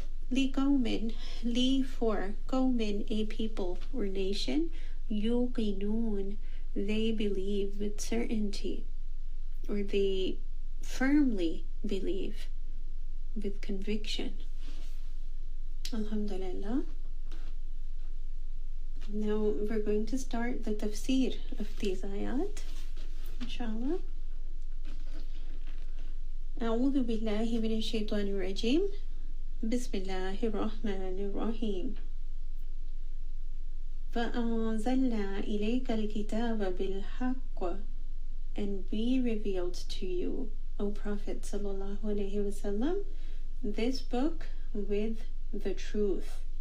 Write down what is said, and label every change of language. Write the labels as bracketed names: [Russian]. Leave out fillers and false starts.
[English] Li qawmin, li for, qawmin, a people or nation, yuqinun, they believe with certainty, or they firmly believe with conviction. Alhamdulillah. Now we're going to start the tafsir of these ayat, inshallah. [Arabic] أعوذ بالله من الشيطان الرجيم. بسم الله الرحمن الرحيم. فأنزلنا إليك الكتاب بالحق, [English] and we revealed to you, O Prophet sallallahu alaihi wasallam, this book with the truth.